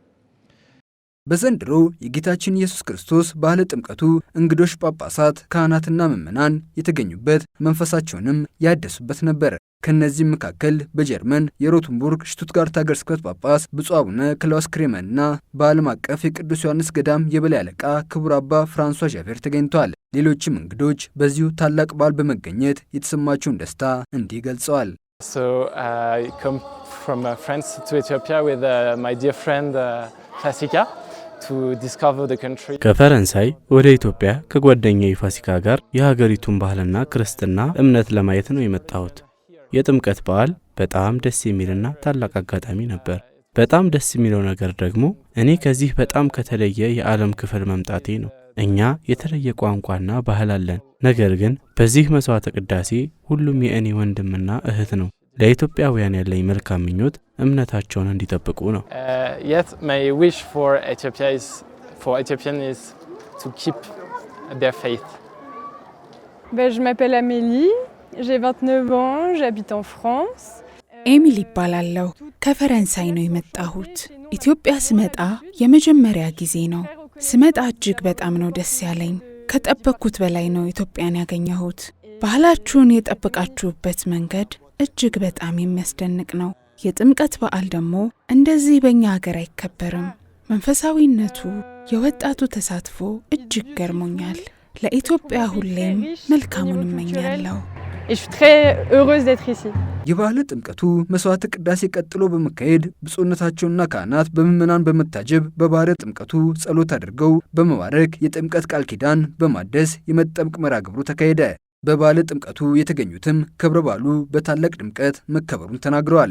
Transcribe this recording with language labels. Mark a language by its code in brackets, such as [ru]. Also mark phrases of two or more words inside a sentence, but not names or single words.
[am] በዘንድሮ የጌታችን ኢየሱስ ክርስቶስ በዓለ ጥምቀቱ እንግዶች ጳጳሳት፣ ካህናትና ምዕመናን የተገኙበት መንፈሳቸውንም ያደሱበት ነበር። ከነዚህም መካከል በጀርመን የሮትንቡርግ ሽቱትጋርት ሀገረ ስብከት ጳጳስ ብፁዕ አቡነ ክላውስ ክሬመንና በዓለም አቀፍ የቅዱስ ዮሐንስ ገዳም የበላይ አለቃ ክቡር አባ ፍራንሷ ዣቬር ተገኝተዋል። ሌሎችም እንግዶች በዚሁ ታላቅ በዓል በመገኘት የተሰማቸውን ደስታ እንዲህ ገልጸዋል። [en] I come from France to Ethiopia with my dear friend Fasika to discover the country. [am] ከፈረንሳይ ወደ ኢትዮጵያ ከጓደኛዬ ፋሲካ ጋር የሀገሪቱን ባህልና ክርስትና እምነት ለማየት ነው የመጣሁት። የጥምቀት በዓል በጣም ደስ የሚልና ታላቅ አጋጣሚ ነበር። በጣም ደስ የሚለው ነገር ደግሞ እኔ ከዚህ በጣም ከተለየ የዓለም ክፍል መምጣቴ ነው። እኛ የተለየ ቋንቋና ባህል አለን። ነገር ግን በዚህ መስዋዕተ ቅዳሴ ሁሉም የእኔ ወንድምና እህት ነው። ለኢትዮጵያውያን ያለኝ መልካም ምኞት እምነታቸውን እንዲጠብቁ ነው። [en] Yet my wish for Ethiopian is to keep their faith. [fr] Je m'appelle Amélie, j'ai 29 ans, j'habite en France. [am] ኤሚሊ ይባላለሁ። ከፈረንሳይ ነው የመጣሁት። ኢትዮጵያ ስመጣ የመጀመሪያ ጊዜ ነው። ስመጣ እጅግ በጣም ነው ደስ ያለኝ። ከጠበቅኩት በላይ ነው ኢትዮጵያን ያገኘሁት። ባህላችሁን የጠበቃችሁበት መንገድ እጅግ በጣም የሚያስደንቅ ነው። የጥምቀት በዓል ደግሞ እንደዚህ በእኛ ሀገር አይከበርም። መንፈሳዊነቱ፣ የወጣቱ ተሳትፎ እጅግ ገርሞኛል። ለኢትዮጵያ ሁሌም መልካሙን እመኛለሁ። [fr] Et je suis très heureuse d'être ici. [am] የበዓለ ጥምቀቱ መስዋዕተ ቅዳሴ ቀጥሎ በመካሄድ ብፁዕነታቸውና ካህናት በምዕመናን በመታጀብ በባሕረ ጥምቀቱ ጸሎት አድርገው በመባረክ የጥምቀት ቃል ኪዳን በማደስ የመጠምቅ መርሐ ግብሩ ተካሄደ። በበዓለ ጥምቀቱ የተገኙትም ክብረ በዓሉ በታላቅ ድምቀት መከበሩን ተናግረዋል።